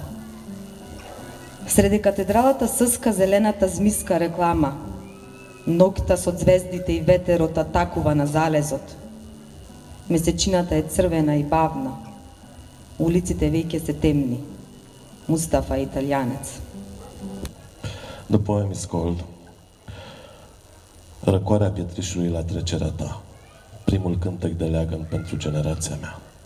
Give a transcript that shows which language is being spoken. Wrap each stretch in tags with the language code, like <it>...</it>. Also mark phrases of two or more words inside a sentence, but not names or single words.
<bg>Среде катедралата съска зелената змиска реклама.</bg> <mk>Ноќта со звездите и ветерот атакува на залезот. Месечината е црвена и бавна. Улиците веќе се темни. Мустафа е италијанец.</mk> <en>The poem is called Răcoarea pietrișului la trecerea ta.</en> <ro>Primul cântec de leagăn pentru generația mea.</ro>